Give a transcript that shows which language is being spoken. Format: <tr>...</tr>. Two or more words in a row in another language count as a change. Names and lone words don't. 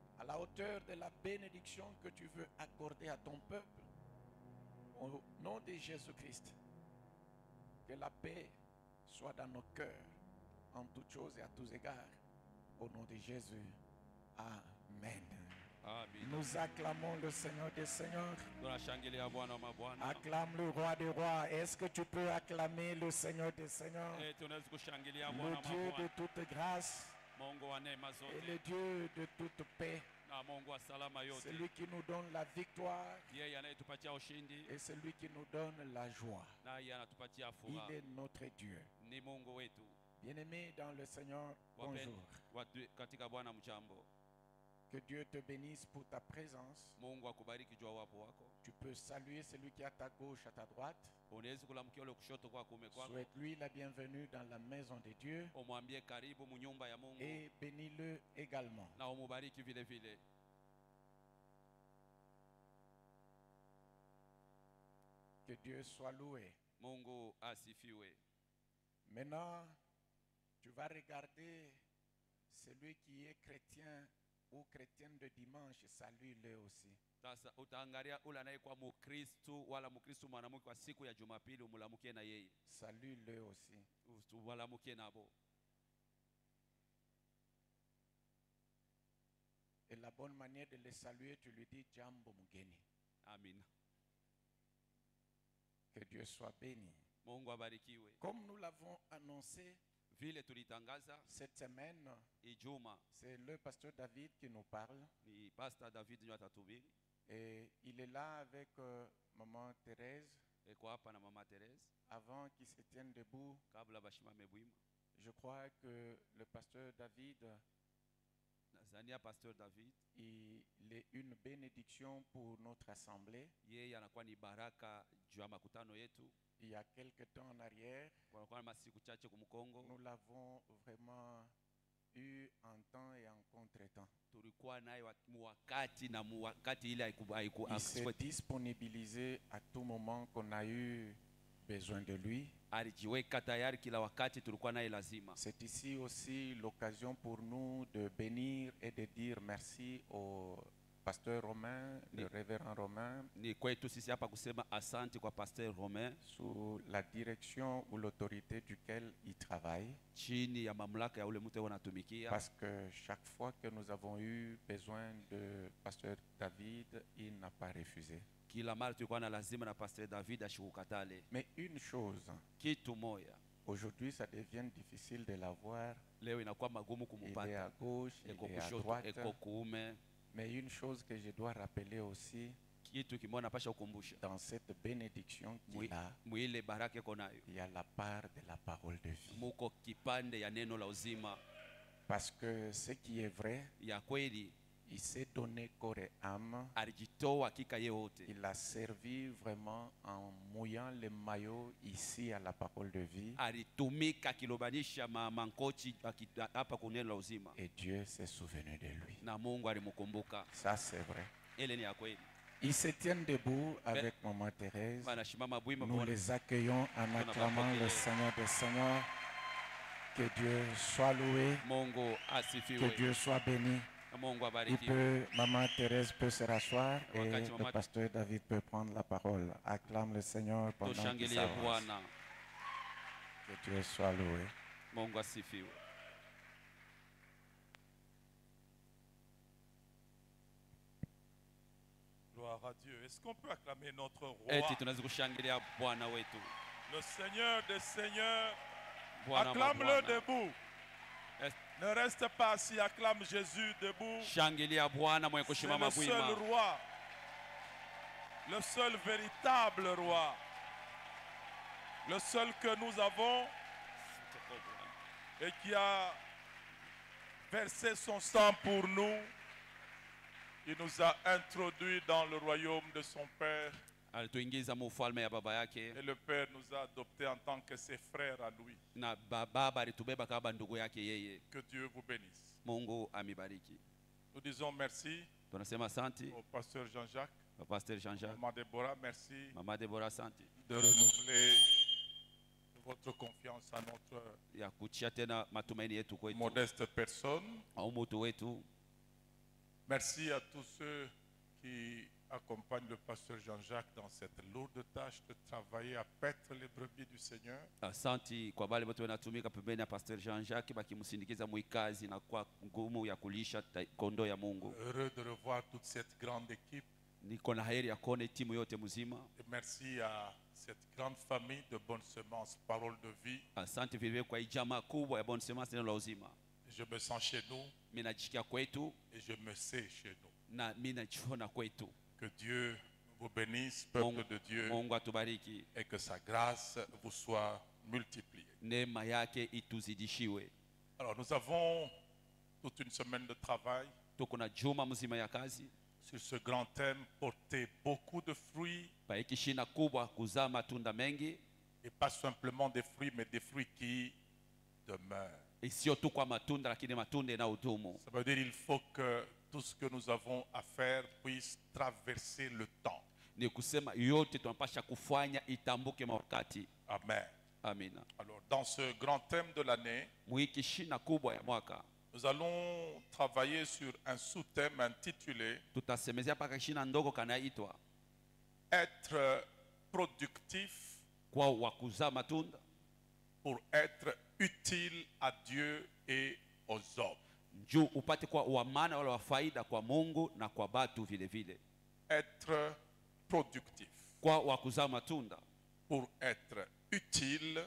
<fr>la hauteur de la bénédiction que tu veux accorder à ton peuple. Au nom de Jésus-Christ, que la paix soit dans nos cœurs, en toutes choses et à tous égards. Au nom de Jésus, Amen. Amen. Nous acclamons le Seigneur des Seigneurs.</fr> <sw>Tunashangilia Bwana wa mabwana.</sw> <fr>Acclame le roi des rois. Est-ce que tu peux acclamer le Seigneur des Seigneurs?</fr> <sw>Tunaweza kushangilia</sw> <fr>Le</fr> <sw>Bwana wa</sw> <fr>Dieu de</fr> <sw>mabwana.</sw> <fr>toute grâce</fr> <sw>Mungu wa neema</sw> <fr>et</fr> <sw>zote</sw> <fr>le Dieu de toute paix.</fr> <sw>na Mungu wa salama yote.</sw> <fr>Celui qui nous donne la victoire</fr> <sw>Yeye anayetupatia ushindi</sw> <fr>et celui qui nous donne la joie.</fr> <sw>na yeye anatupatia</sw> <fr>Il</fr> <sw>furaha.</sw> <fr>est notre Dieu.</fr> <sw>Ni Mungu wetu.</sw> <fr>Bien-aimé dans le Seigneur, bonjour.</fr> <sw>Watu katika Bwana mchambo.</sw> <fr>Que Dieu te bénisse pour ta présence.</fr> <sw>Mungu akubariki jua wapo wako.</sw> <fr>Tu peux saluer celui qui est à ta gauche, à ta droite.</fr> <sw>Unaweza kulamkia ule kushoto kwa kuume kwako.</sw> <fr>Souhaite-lui la bienvenue dans la maison de Dieu.</fr> <sw>Umwambie karibu munyumba ya Mungu.</sw> <fr>Et bénis-le également.</fr> <sw>Na umubariki vile vile.</sw> <fr>Que Dieu soit loué.</fr> <sw>Mungu asifiwe.</sw> <fr>Maintenant, tu vas regarder celui qui est chrétien ou chrétienne de dimanche, salue-le aussi.</fr> <sw>Sasa utaangalia ule anayekuwa Mkristo wala Mkristo mwanamke wa siku ya Jumapili umlamukie na yeye.</sw> <fr>Salue-le aussi.</fr> <sw>Umlamukie nabo.</sw> <fr>Et la bonne manière de le saluer, tu lui dis</fr> <sw>Jambo Mugeni.</sw> <fr>Amen. Que Dieu soit béni.</fr> <sw>Mungu abarikiwe.</sw> <fr>Comme nous l'avons annoncé</fr> <sw>Vile tulitangaza</sw> <fr>cette semaine,</fr> <sw>Ijuma</sw> <fr>c'est le pasteur David qui nous parle.</fr> <sw>ni Pastor David ndio atatuhubiri.</sw> <fr>Et il est là avec maman Thérèse.</fr> <sw>Eko hapa na mama Therese</sw> <fr>Avant qu'ils se tiennent debout,</fr> <sw>kabla bashimame bwima.</sw> <fr>je crois que le pasteur David,</fr> <sw>Nazania Pastor David</sw> <fr>il est une bénédiction pour notre assemblée.</fr> <sw>yeye anakuwa ni baraka juu ya makutano yetu.</sw> <fr>Il y a quelque temps en arrière,</fr> <sw>Kwa masiku chache kumkongo</sw> <fr>nous l'avons vraiment eu en temps et en contre-temps.</fr> <sw>tulikuwa naye wakati na wakati ile</sw> <fr>Il s'est disponibilisé à tout moment qu'on a eu besoin de lui.</fr> <sw>alijiweka tayari kila wakati tulikuwa naye lazima.</sw> <fr>C'est ici aussi l'occasion pour nous de bénir et de dire merci au pasteur Romain, le révérend Romain,</fr> <sw>Ni kwetu sisi hapa kusema asante kwa Pasteur Romain</sw> <fr>sous la direction ou l'autorité duquel il travaille.</fr> <sw>chini ya mamlaka ya ule mtu wanatumikia.</sw> <fr>Parce que chaque fois que nous avons eu besoin de pasteur David, il n'a pas refusé.</fr> <sw>Kila mara tulikuwa na lazima na Pasteur David ashikukatale.</sw> <fr>Mais une chose,</fr> <sw>Kitu moja</sw> <fr>aujourd'hui ça devient difficile de l'avoir.</fr> <sw>leo inakuwa magumu</sw> <fr>Il est à</fr> <sw>kumupata.</sw> <fr>gauche,</fr> <sw>Eko</sw> <fr>il est à</fr> <sw>kushoto,</sw> <fr>droite.</fr> <sw>eko kuume.</sw> <fr>Mais une chose que je dois rappeler aussi,</fr> <sw>Kitu kimoja napasha kukumbusha.</sw> <fr>dans cette bénédiction qu'il a,</fr> <sw>Mwile baraka iko nayo.</sw> <fr>il y a la part de la parole de vie.</fr> <sw>Muko kipande ya neno la uzima</sw> <fr>Parce que ce qui est vrai,</fr> <sw>ya kweli.</sw> <fr>il s'est donné corps et âme.</fr> <sw>Alijitoa hakika yote.</sw> <fr>Il a servi vraiment en mouillant le maillot ici à la parole de vie.</fr> <sw>Alitumika kilobanisha mankochi hapa kuneno la uzima.</sw> <fr>Et Dieu s'est souvenu de lui.</fr> <sw>Na Mungu alimkumbuka.</sw> <fr>Ça c'est vrai.</fr> <sw>Ile ni ya kweli.</sw> <fr>Ils se tiennent debout avec maman Thérèse.</fr> <sw>Wanashimama bwima</sw> <fr>Nous</fr> <sw>kwa</sw> <fr>les accueillons en acclamant le Seigneur des Seigneurs. Que Dieu soit loué.</fr> <sw>Mungu</sw> <fr>Que</fr> <sw>asifiwe.</sw> <fr>Dieu soit béni.</fr> <sw>Mungu</sw> <fr>Il</fr> <sw>abariki.</sw> <fr>peut, maman Thérèse peut se rasseoir et</fr> <sw>Wakati</sw> <fr>le</fr> <sw>mama-</sw> <fr>pasteur David peut prendre la parole. Acclame le Seigneur pendant qu'il</fr> <sw>Tushangilie</sw> <fr>s'avance.</fr> <sw>Bwana.</sw> <fr>Que Dieu soit loué.</fr> <sw>Mungu asifiwe.</sw> <fr>Gloire à Dieu. Est-ce qu'on peut acclamer notre roi,</fr> <sw>Eti tunaweza kushangilia Bwana wetu.</sw> <fr>le Seigneur des Seigneurs?</fr> <sw>Bwana wa</sw> <fr>Acclame-le</fr> <sw>Bwana.</sw> <fr>debout. Est- Ne reste pas assis, acclame Jésus debout.</fr> <sw>Shangilia Bwana mwenye</sw> <fr>C'est</fr> <sw>kushimama</sw> <fr>le seul</fr> <sw>bwima.</sw> <fr>roi, le seul véritable roi, le seul que nous avons et qui a versé son sang pour nous. Il nous a introduits dans le royaume de son Père</fr> <sw>Alituingiza mu ufalme ya baba yake</sw> <fr>et le Père nous a adoptés en tant que ses frères à lui.</fr> <sw>na baba alitubeba kama ndugu yake yeye.</sw> <fr>Que Dieu vous bénisse.</fr> <sw>Mungu amibariki.</sw> <fr>Nous disons merci</fr> <sw>Tunasema asante</sw> <fr>au pasteur Jean-Jacques,</fr> <sw>kwa Pasteur Jean-Jacques.</sw> <fr>Maman Déborah, merci</fr> <sw>Mama Deborah asante</sw> <fr>de renouveler votre confiance à notre</fr> <sw>ya kuchia tena matumaini yetu kwetu</sw> <fr>modeste personne.</fr> <sw>au mtu wetu.</sw> <fr>Merci à tous ceux qui accompagnent le pasteur Jean-Jacques dans cette lourde tâche de travailler à paître les brebis du Seigneur.</fr> <sw>Asante kwa wale wote wanatumika pembeni ya Pastor Jean-Jacques bakimsindikiza mwikazi na kwa ngumu ya kulisha kondoo ya Mungu.</sw> <fr>Heureux de revoir toute cette grande équipe.</fr> <sw>Niko na heri ya kuona timu yote mzima.</sw> <fr>Et merci à cette grande famille de bonnes semences, parole de vie.</fr> <sw>Asante vile kwa hii jamaa kubwa ya Bonne Semence neno la uzima.</sw> <fr>Je me sens chez nous</fr> <sw>Mimi najikia kwetu</sw> <fr>et je me sais chez nous.</fr> <sw>na mimi najiona kwetu.</sw> <fr>Que Dieu vous bénisse, peuple de Dieu,</fr> <sw>Mungu atubariki.</sw> <fr>et que sa grâce vous soit multipliée.</fr> <sw>Neema yake ituzidishiwe.</sw> <fr>Alors nous avons toute une semaine de travail</fr> <sw>Tuko na juma mzima ya kazi.</sw> <fr>sur ce grand thème, porter beaucoup de fruits,</fr> <sw>Pa hiki shina kubwa kuzaa matunda mengi,</sw> <fr>et pas simplement des fruits, mais des fruits qui demeurent.</fr> <sw>sio tu kwa matunda lakini matunda yanayodumu.</sw> <fr>Ça veut dire qu'il faut que tout ce que nous avons à faire puisse traverser le temps.</fr> <sw>Ni kusema yote tunapasha kufanya itambuke mawakati.</sw> <fr>Amen.</fr> <sw>Amina.</sw> <fr>Alors dans ce grand thème de l'année,</fr> <sw>Mwiki shina kubwa ya mwaka</sw> <fr>nous allons travailler sur un sous-thème intitulé</fr> <sw>tutasemezea paka shina ndogo kanaitwa</sw> <fr>être productif</fr> <sw>kwa wakuzaa matunda</sw> <fr>pour être utile à Dieu et aux hommes.</fr> <sw>juu upate kwa wa maana wala wa faida kwa Mungu na kwa batu vile vile.</sw> <fr>Être productif</fr> <sw>Kwa wakuzaa matunda</sw> <fr>pour être utile</fr>